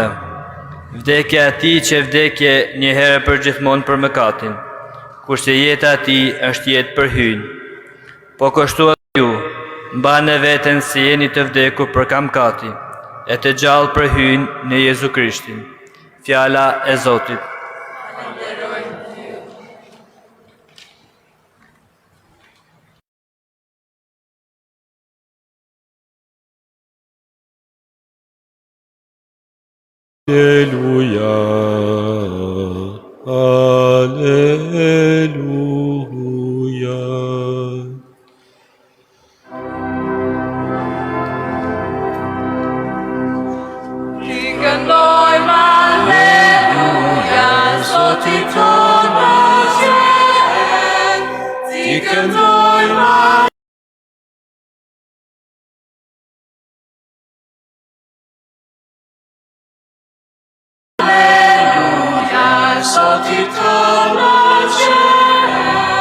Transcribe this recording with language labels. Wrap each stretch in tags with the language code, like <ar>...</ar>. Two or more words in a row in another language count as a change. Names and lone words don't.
<sq>Vdekja e tij që vdekje një herë për gjithmonë për mëkatin, kurse jeta e tij është jetë për hyn. Po kështu edhe ju, mbani veten se jeni të vdekur për mëkati, e të gjallë për hyn në Jezu Krishtin. Fjala e Zotit. Alleluia, alleluia. Ti këndojmë alleluja, Zoti tonë qenë. Ti këndojmë Zoti tonë qenë.</sq>